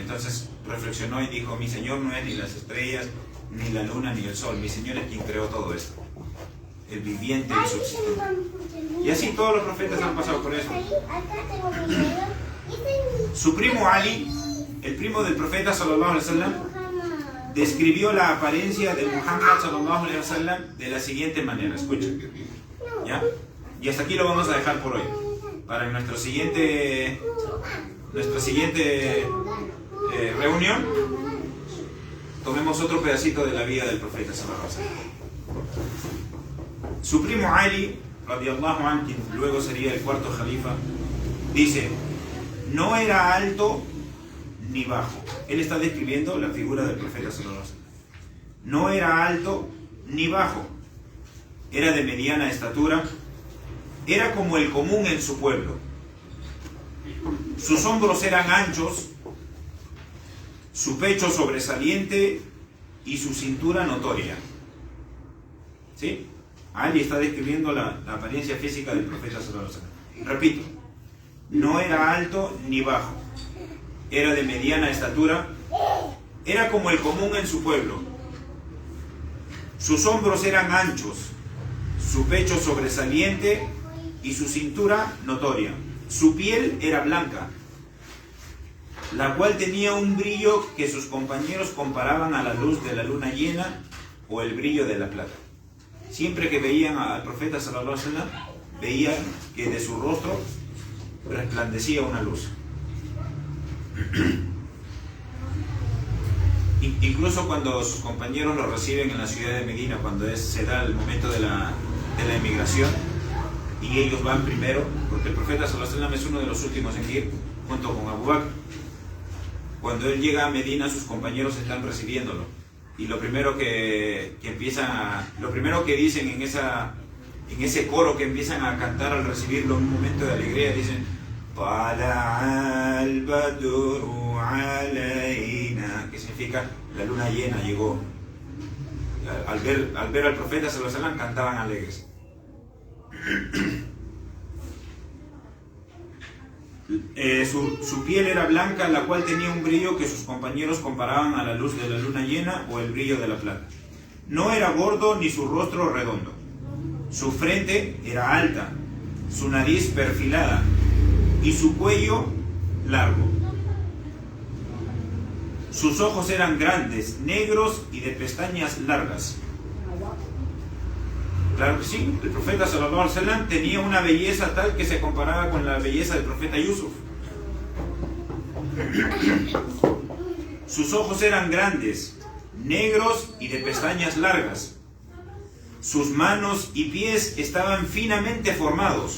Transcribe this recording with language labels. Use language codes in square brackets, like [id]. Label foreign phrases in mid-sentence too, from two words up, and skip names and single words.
[es] Entonces reflexionó y dijo: mi Señor no es ni las estrellas, ni la luna, ni el sol. Mi Señor es quien creó todo esto, el viviente y subsistente. Y así todos los profetas han pasado por eso. Su primo Ali, el primo del profeta [ar] صلى الله عليه وسلم, [es] describió la apariencia de Muhammad [ar] صلى الله عليه وسلم [es] de la siguiente manera. Escuchen, ¿ya? Y hasta aquí lo vamos a dejar por hoy. Para nuestra siguiente reunión, tomemos otro pedacito de la vida del profeta [ar] صلى الله عليه وسلم. [es] Su primo Ali, [ar] رضي الله عنه, [es] quien luego sería el cuarto califa, dice: no era alto ni bajo. Él está describiendo la figura del profeta [ar] صلى الله عليه وسلم. [es] No era alto ni bajo, era de mediana estatura, era como el común en su pueblo. Sus hombros eran anchos, su pecho sobresaliente y su cintura notoria. ¿Sí? Ali está describiendo la apariencia física del profeta [ar] صلى الله عليه وسلم. [es] Repito, no era alto ni bajo, era de mediana estatura, era como el común en su pueblo. Sus hombros eran anchos, su pecho sobresaliente y su cintura notoria. Su piel era blanca, la cual tenía un brillo que sus compañeros comparaban a la luz de la luna llena o el brillo de la plata. Siempre que veían al profeta [ar] صلى الله عليه وسلم, [es] veían que de su rostro resplandecía una luz. Incluso cuando sus compañeros lo reciben en la ciudad de Medina, cuando se da el momento de la emigración y ellos van primero, porque el profeta [ar] صلى الله عليه وسلم [es] es uno de los últimos en ir junto con Abu Bakr. Cuando él llega a Medina, sus compañeros están recibiéndolo, y lo primero que dicen en ese coro que empiezan a cantar al recibirlo en un momento de alegría, dicen: [ar] طلع البدر علينا, [es] que significa la luna llena llegó. Al ver al profeta [ar] صلى الله عليه وسلم, [es] cantaban alegres. Su piel era blanca, la cual tenía un brillo que sus compañeros comparaban a la luz de la luna llena o el brillo de la plata. No era gordo ni su rostro redondo. Su frente era alta, su nariz perfilada y su cuello largo. Sus ojos eran grandes, negros y de pestañas largas. Claro que sí, el profeta [ar] صلى الله عليه وسلم [es] tenía una belleza tal que se comparaba con la belleza del profeta Yusuf. Sus ojos eran grandes, negros y de pestañas largas. Sus manos y pies estaban finamente formados.